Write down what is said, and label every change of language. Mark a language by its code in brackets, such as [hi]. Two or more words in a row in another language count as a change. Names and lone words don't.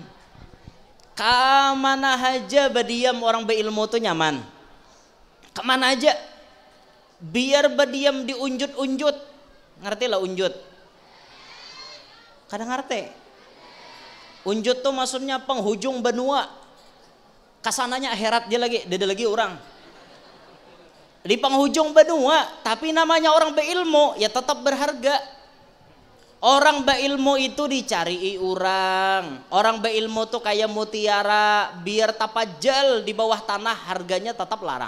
[bjn] Kemana aja berdiam orang berilmu tuh nyaman. Kemana aja biar berdiam di unjut-unjut. Ngerti lah unjut? Kadang ngerti. Unjut tuh maksudnya penghujung benua. Kasananya akhirat dia lagi, dia lagi orang. [id] Di penghujung benua, tapi namanya orang berilmu ya tetap berharga. Orang berilmu itu dicari orang. [bjn] Orang berilmu tuh kayak mutiara, biar tapajal di bawah tanah harganya tetap larang.